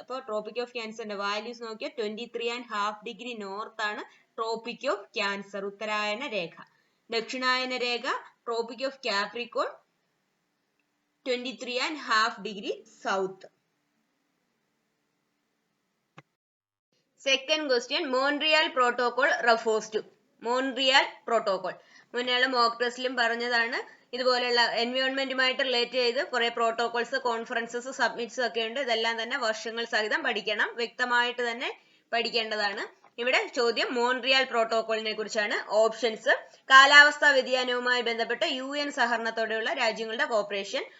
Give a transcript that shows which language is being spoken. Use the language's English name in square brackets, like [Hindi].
[Malayalam] അപ്പോൾ tropic of ക്യാൻസറിന്റെ values നോക്കിയാൽ 23.5 ഡിഗ്രി നോർത്ത് ആണ് tropic of cancer, ഉത്തരായന Rekha. ദക്ഷിണായന Rekha tropic of Capricorn 23.5 degree south. [English] Second question, Montreal Protocol refers to. [Malayalam] Montreal Protocol മുന്നേയുള്ള mock ടെസ്റ്റിലും പറഞ്ഞതാണ്. ഇതുപോലെയുള്ള എൻവയോൺമെന്റുമായിട്ട് relate ചെയ്ത് കുറെ protocols, conferences, submits ഒക്കെ ഉണ്ട്. ഇതെല്ലാം തന്നെ വർഷങ്ങൾ സഹിതം പഠിക്കണം. വ്യക്തമായിട്ട് തന്നെ പഠിക്കേണ്ടതാണ്. ഇവിടെ ചോദ്യം മോൺട്രിയൽ പ്രോട്ടോകോളിനെ കുറിച്ചാണ്. ഓപ്ഷൻസ്: കാലാവസ്ഥാ വ്യതിയാനവുമായി ബന്ധപ്പെട്ട് UN സഹകരണത്തോടെയുള്ള രാജ്യങ്ങളുടെ കോർപ്പറേഷൻ.